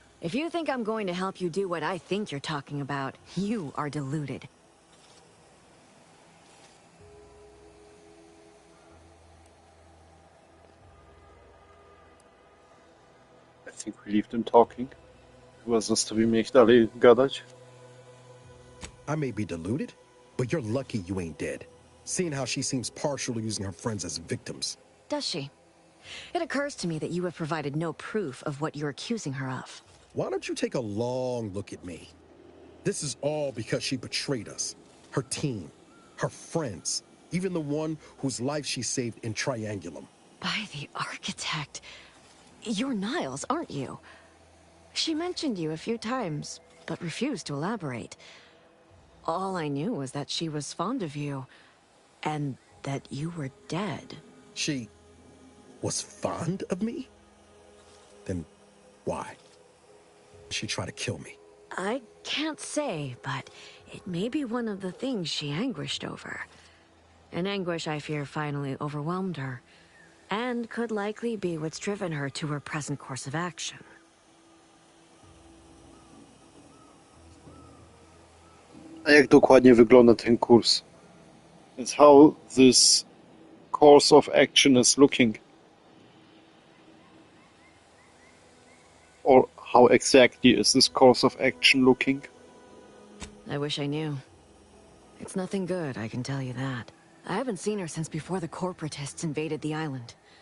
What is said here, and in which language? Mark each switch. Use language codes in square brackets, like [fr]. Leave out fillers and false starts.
[en] If you think I'm going to help you do what I think you're talking about, you are deluded. I think we leave them talking. [pl] Chyba zostawimy ich dalej gadać. [en] I may be deluded, but you're lucky you ain't dead. Seeing how she seems partial to using her friends as victims. Does she? It occurs to me that you have provided no proof of what you're accusing her of. Why don't you take a long look at me? This is all because she betrayed us. Her team, her friends, even the one whose life she saved in Triangulum. By the architect. You're Niles, aren't you? She mentioned you a few times, but refused to elaborate. All I knew was that she was fond of you, and that you were dead. She was fond of me? Then why? She tried to kill me. I can't say, but it may be one of the things she anguished over. An anguish I fear finally overwhelmed her, and could likely be what's driven her to her present course of action. [pl] A jak dokładnie wygląda ten kurs? [en] It's how this course of action is looking. Or how exactly is this course of action looking? I wish I knew. It's nothing good, I can tell you that. I haven't seen her since before the corporatists invaded the island.